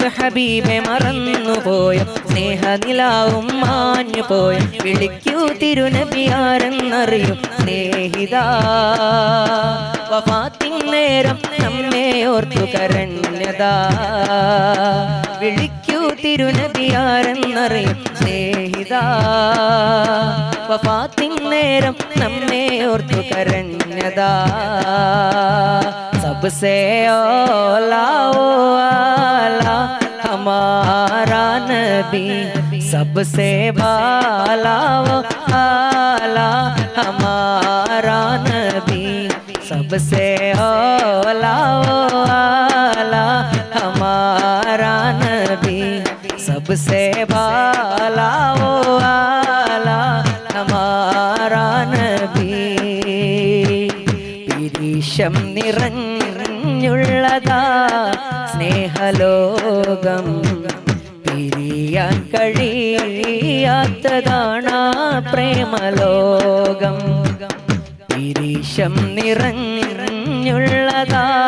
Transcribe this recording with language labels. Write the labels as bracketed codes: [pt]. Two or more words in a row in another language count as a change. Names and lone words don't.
[ml] ഹബീബെ മറന്നുപോയ സ്നേഹനിലാവും മാഞ്ഞുപോയ വിളിക്കൂ തിരുനബിയാരെന്നറിയൂ സ്നേഹിതാ വഫാത്തിൻ നേരം നമ്മെ ഓർത്തു കരഞ്ഞതാ വിളിക്കൂ തിരുനബിയാരെന്നറിയൂ സ്നേഹിതാ വഫാത്തിൻ നേരം നമ്മെ ഓർത്തു കരഞ്ഞതാ [hi] सबसे औला वाला हमारा नबी सबसे बाला वाला हमारा नबी सबसे औला वाला हमारा नबी सबसे बाला वाला हमारा नबी [ml] പിരീശം നിറഞ്ഞുള്ളതാ സ്നേഹലോകം പിരിയാൻ കഴിയാത്തതാണാ പ്രേമലോകം പിരീശം നിറഞ്ഞുള്ളതാ